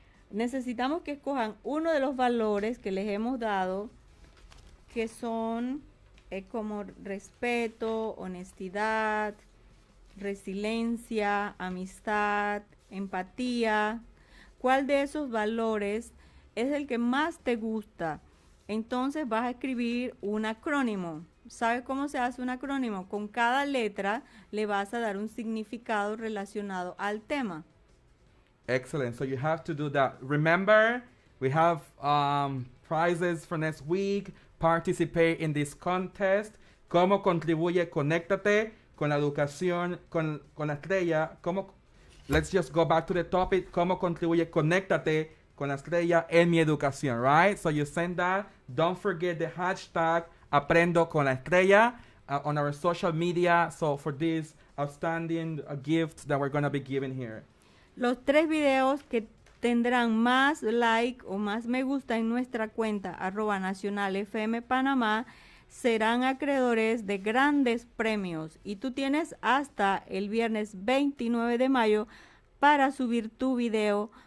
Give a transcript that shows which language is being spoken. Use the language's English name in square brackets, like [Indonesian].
[Spanish] Necesitamos que escojan uno de los valores que les hemos dado, que son como respeto, honestidad, resiliencia, amistad, empatía. ¿Cuál de esos valores es el que más te gusta? Entonces vas a escribir un acrónimo. ¿Sabes cómo se hace un acrónimo? Con cada letra le vas a dar un significado relacionado al tema. [English] Excellent. So you have to do that. Remember, we have prizes for next week. Participate in this contest. [Spanish] ¿Cómo contribuye Conéctate con la educación, con la Estrella? [English] Let's just go back to the topic. [Spanish] ¿Cómo contribuye Conéctate con la Estrella en mi educación? [English] Right? So you send that. Don't forget the hashtag Aprendo con la Estrella on our social media. So for this outstanding gift that we're going to be giving here. [Spanish] Los 3 videos que tendrán más like o más me gusta en nuestra cuenta @nacionalfmpanamá serán acreedores de grandes premios y tú tienes hasta el viernes 29 de mayo para subir tu video.